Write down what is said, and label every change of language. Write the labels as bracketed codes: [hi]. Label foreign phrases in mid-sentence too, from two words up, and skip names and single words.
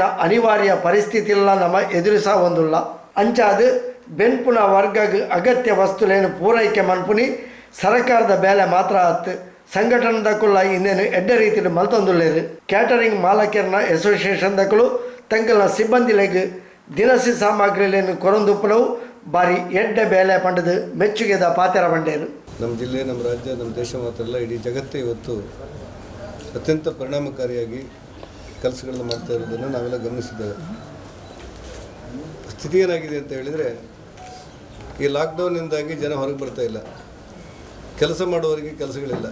[tcy] ಅನಿವಾರ್ಯ ಪರಿಸ್ಥಿತಿಲ್ಲ ನಮ್ಮ ಎದುರಿಸ ಒಂದುಲ್ಲ ಅಂಚಾದು ಬೆನ್ಪುನ ವರ್ಗಗ್ ಅಗತ್ಯ ವಸ್ತುಲೇನು ಪೂರೈಕೆ ಮನ್ಪುನಿ ಸರ್ಕಾರದ ಬೇಲೆ ಮಾತ್ರ ಅತ್ತು ಸಂಘಟನೆದಕ್ಕುಲ್ಲ ಇನ್ನೇನು ಎಡ್ಡೆ ರೀತಿಯಲ್ಲಿ ಮಲ್ತೊಂದುಳ್ಳೇರು ಕ್ಯಾಟರಿಂಗ್ ಮಾಲಕರನ ಅಸೋಸಿಯೇಷನ್ದಕ್ಕಳು ತಂಕಲ್ನ ಸಿಬ್ಬಂದಿಲೆಗ್ ದಿನಸಿ ಸಾಮಗ್ರಿಲೇನು ಕೊರೊಂದುಪ್ಪನವು ಬಾರಿ ಎಡ್ಡೆ ಬೇಲೆ ಪಂಡದು ಮೆಚ್ಚುಗೆದ ಪಾತೆರ ಬಂಡೇರು. [kn] ನಮ್ಮ ಜಿಲ್ಲೆ, ನಮ್ಮ ರಾಜ್ಯ, ನಮ್ಮ ದೇಶ ಮಾತ್ರ ಅಲ್ಲ, ಇಡೀ ಜಗತ್ತೇ ಇವತ್ತು ಅತ್ಯಂತ ಪರಿಣಾಮಕಾರಿಯಾಗಿ ಕೆಲಸಗಳನ್ನು ಮಾಡ್ತಾ ಇರೋದನ್ನು ನಾವೆಲ್ಲ ಗಮನಿಸಿದ್ದೇವೆ. ಸ್ಥಿತಿ ಏನಾಗಿದೆ ಅಂತ ಹೇಳಿದರೆ, ಈ ಲಾಕ್ಡೌನ್ನಿಂದಾಗಿ ಜನ ಹೊರಗೆ ಬರ್ತಾ ಇಲ್ಲ, ಕೆಲಸ ಮಾಡುವವರಿಗೆ ಕೆಲಸಗಳಿಲ್ಲ.